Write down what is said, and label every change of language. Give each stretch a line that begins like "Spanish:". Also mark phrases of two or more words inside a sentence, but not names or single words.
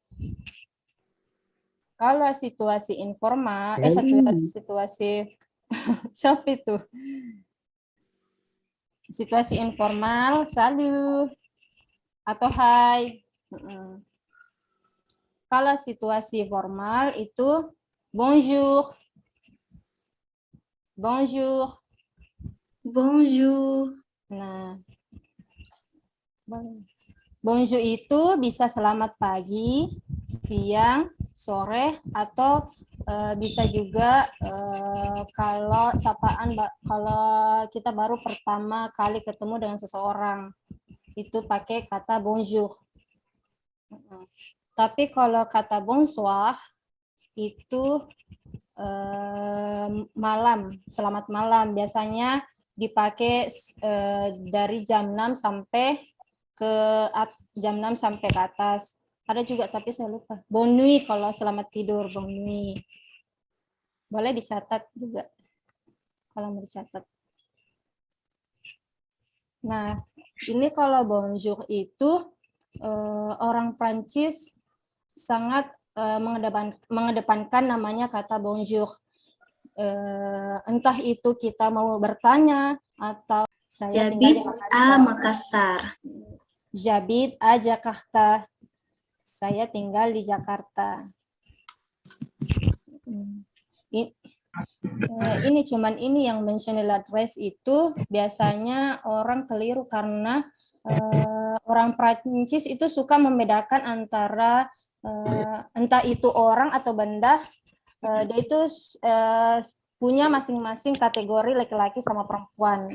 Indonesian: Kalau situasi informal, situasi siapa itu? Situasi informal, salut atau hai. Kalau situasi formal itu
French: bonjour, bonjour.
Indonesian: Bonjour. Nah, bonjour itu bisa selamat pagi, siang, sore, atau bisa juga kalau sapaan kalau kita baru pertama kali ketemu dengan seseorang itu pakai kata bonjour. Tapi kalau kata bonsoir itu malam, selamat malam, biasanya dipakai dari jam 6 sampai ke jam 6 sampai ke atas. Ada juga tapi saya lupa.
French: Bonne nuit
Indonesian: kalau selamat tidur,
French: bonne nuit.
Indonesian: Boleh dicatat juga kalau mau dicatat. Nah, ini kalau bonjour itu orang Prancis sangat mengedepankan namanya kata bonjour. Entah itu kita mau bertanya atau saya J'habite tinggal di à Makassar. Makassar.
French: J'habite à Jakarta.
Indonesian: Saya tinggal di Jakarta. Ini cuman ini yang
English: mentioned address
Indonesian: itu biasanya orang keliru karena orang Prancis itu suka membedakan antara entah itu orang atau benda, dia itu punya masing-masing kategori laki-laki sama perempuan.